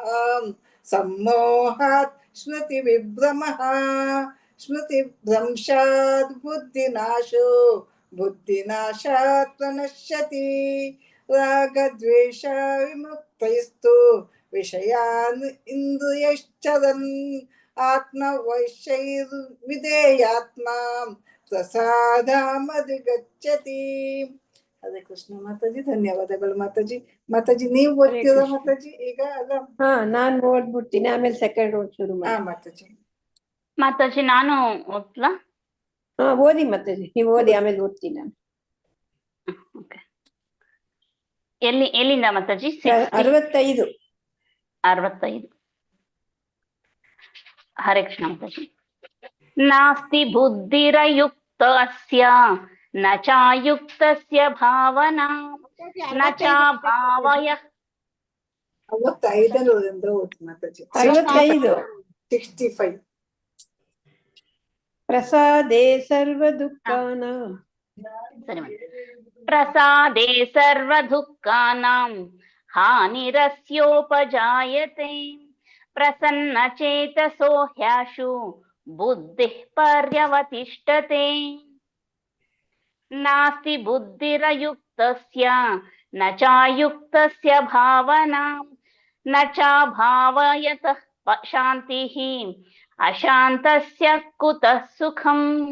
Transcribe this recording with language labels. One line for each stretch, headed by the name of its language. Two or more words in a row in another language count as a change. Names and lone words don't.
Sanskrit: सम्मोहात् स्मृतिविभ्रमः स्मृतिभ्रंशात् बुद्धिनाशो बुद्धिनाशात् प्रणश्यति रागद्वेष विमुक्तैस्तु विषयान् इन्द्रियश्चरन् आत्मवैश्यैर्विधेयात्मा ಪ್ರಸಾದಮಧಿಗಚ್ಚತಿ. ಹರೇ ಕೃಷ್ಣ
Kannada: ಮಾತಾಜಿ. ಧನ್ಯವಾದಗಳು ಮಾತಾಜಿ. ಮಾತಾಜಿ ನೀವು ಓದ್ತೀರಾ ಮಾತಾಜಿ ಈಗ? ಅಲ್ಲ, ನಾನ್ ಓದ್ಬಿಡ್ತೀನಿ, ಆಮೇಲೆ ಸೆಕೆಂಡ್ ಓದ್ ಶುರು ಮಾಡಿ. ಮಾತಾಜಿ. ಮಾತಾಜಿ ನಾನು ಓದ್ಲಾ? ಓದಿ ಮಾತಾಜಿ, ನೀವು ಓದಿ, ಆಮೇಲೆ ಓದ್ತೀನಿ ನಾನು. ಎಲ್ಲಿಂದ ಮಾತಾಜಿ? 65. 65.
Sanskrit: ಹರೇ ಕೃಷ್ಣ
Kannada: ಮಾತಾಜಿ.
Sanskrit: ನಾಸ್ತಿ ಬುದ್ಧಿರಯುಕ್ತ युक्तस्य न चायुक्तस्य भावना न चाभावय
Kannada: 55 ಓದಿ ಮಾತಾಜಿ. 55 65.
Sanskrit: ಪ್ರಸಾದೇ ಸರ್ವ ದುಃಖಾನಾಂ प्रसादे सर्वदुःखानां हानिरस्योपजायते प्रसन्नचेतसो ह्याशु बुद्धिः पर्यवतिष्ठते नास्ति बुद्धिरयुक्तस्य न चायुक्तस्य भावना न चाभावयतः शान्तिः अशान्तस्य कुतः सुखम्